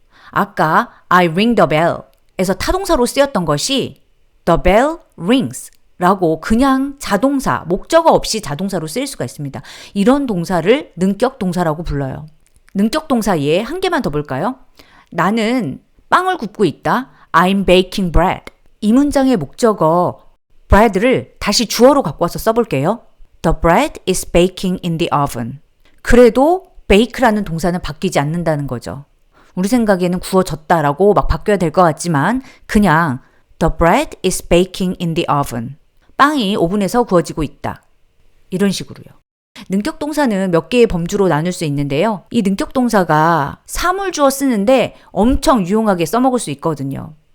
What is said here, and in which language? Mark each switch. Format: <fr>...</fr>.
<ko>아까</ko> <en>I ring the bell</en> <ko>에서 타동사로 쓰였던 것이</ko> <en>The bell rings</en> <ko>라고 그냥 자동사, 목적어 없이 자동사로 쓰일 수가 있습니다. 이런 동사를 능격동사라고 불러요. 능격동사 예 한 개만 더 볼까요? 나는 빵을 굽고 있다.</ko> <en>I'm baking bread.</en> <ko>이 문장의 목적어 bread를 다시 주어로 갖고 와서 써볼게요.</ko> <en>The bread is baking in the oven.</en> <ko>그래도 bake라는 동사는 바뀌지 않는다는 거죠. 우리 생각에는 구워졌다라고 막 바뀌어야 될 것 같지만 그냥</ko> <en>The bread is baking in the oven.</en> <ko>빵이 오븐에서 구워지고 있다. 이런 식으로요. 능격동사는 몇 개의 범주로 나눌 수 있는데요. 이 능격동사가 사물주어 쓰는데 엄청 유용하게 써먹을 수 있거든요.</ko>